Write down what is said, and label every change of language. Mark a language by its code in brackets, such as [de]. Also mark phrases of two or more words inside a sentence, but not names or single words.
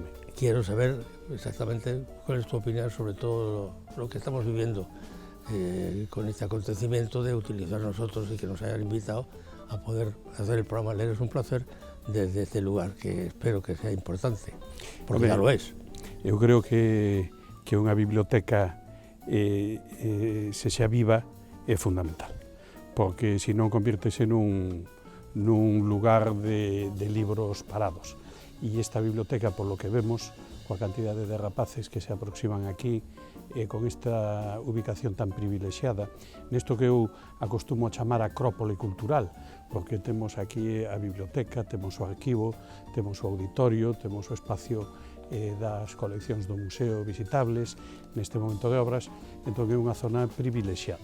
[es] Quiero saber exactamente cuál es tu opinión sobre todo lo que estamos viviendo con este acontecimiento de utilizar nosotros y que nos hayan invitado a poder hacer el programa Leer es un placer desde este lugar, que espero que sea importante, porque ya lo es. [gl] Eu creo que unha biblioteca se xa viva é fundamental, porque se non convirtese nun lugar de libros parados. E esta biblioteca, [es] por lo que vemos, [gl] coa cantidade de rapaces que se aproximan aquí, con esta ubicación tan privilexiada, nesto que eu acostumo a chamar acrópole cultural, porque temos aquí a biblioteca, temos o arquivo, temos o auditorio, temos o espacio das coleccións do museo visitables neste momento de obras, entón é unha zona privilexiada.